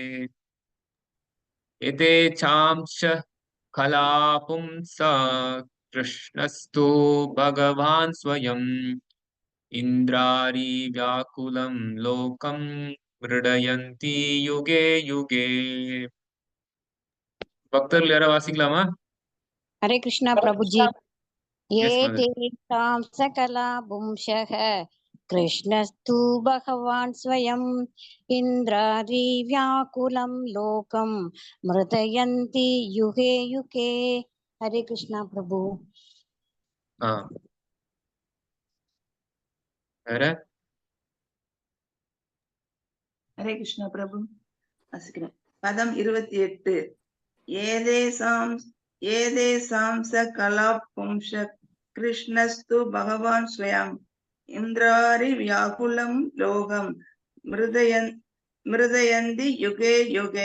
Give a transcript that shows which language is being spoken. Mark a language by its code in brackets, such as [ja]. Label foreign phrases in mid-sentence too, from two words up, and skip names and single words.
[sa] यथेचांश कलापुंस कृष्णस्तु भगवान् स्वयं इन्द्रारी व्याकुलं लोकं मृडयन्ति युगे युगे [ta] பக்தர்கள் யாரா வாசிக்கலாமா? [hi] हरे कृष्णा प्रभु जी। ये [en] yes mother. [sa] तेषां सकला पुंसः कृष्णस्तु भगवान् स्वयं इन्द्रारी व्याकुलं लोकं मृदयन्ति युगे युगे। [hi] हरे कृष्णा प्रभु। [ta] வேற [hi] हरे कृष्णा प्रभु वासिக்கிறேன். [ta] பதம் 28. [sa] एतेषां सकला पुंस कृष्णस्तु भगवान् स्वयं इन्द्रारि व्याकुलं लोकं मृडयन्ति युगे युगे.